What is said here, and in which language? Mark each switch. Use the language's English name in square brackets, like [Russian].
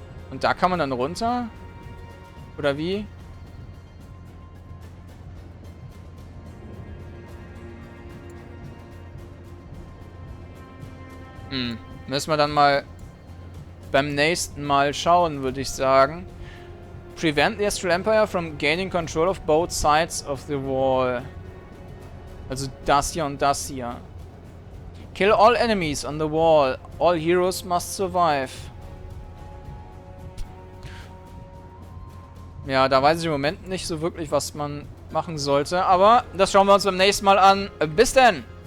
[German] Und da kann man dann runter? Oder wie? Müssen wir dann mal beim nächsten Mal schauen, würde ich sagen. [English] Prevent the Astral Empire from gaining control of both sides of the wall. [German] Also das hier und das hier. [English] Kill all enemies on the wall. All heroes must survive. [German] Ja, da weiß ich im Moment nicht so wirklich, was man machen sollte. Aber das schauen wir uns beim nächsten Mal an. Bis denn!